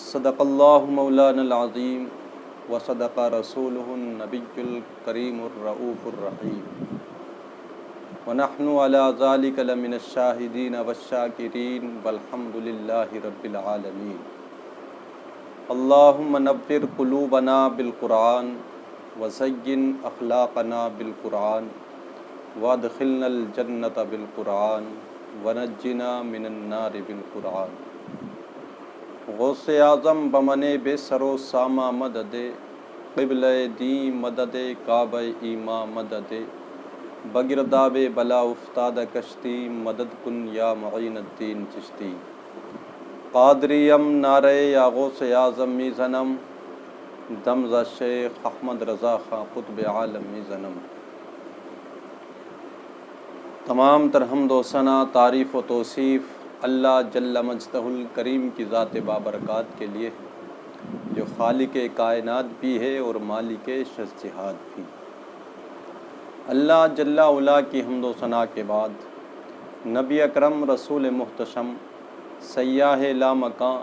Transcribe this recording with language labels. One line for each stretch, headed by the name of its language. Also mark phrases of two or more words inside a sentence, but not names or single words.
Arabic: صدق اللہ مولانا العظیم وصدق رسولہ النبی الکریم الرؤوف الرحیم، ونحن علی ذلک لمن الشاہدین والشاکرین والحمد للہ رب العالمین۔ اللہم نور قلوبنا بالقرآن وزین اخلاقنا بالقرآن وادخلنا الجنۃ بالقرآن ونجنا من النار بالقرآن۔
Persian: غوث اعظم بمن بے سر و سامہ مدد، قبلہ دین مدد، کعبہ ایماں مدد، بگرداب بلا افتاد کشتی، مدد کن یا معین الدین چشتی۔ قادریم نعرہ یا غوث اعظم می زنم، دمزہ شیخ احمد رضا خاں قطب عالم می زنم۔
Urdu: تمام تر حمد و ثنا، تعریف و توصیف اللہ جل مجدہ الکریم کی ذات بابرکات کے لیے ہے، جو خالق کائنات بھی ہے اور مالک شش جہاد بھی۔ اللہ جل علا کی حمد و ثنا کے بعد نبی اکرم رسول محتشم سیاح لامکاں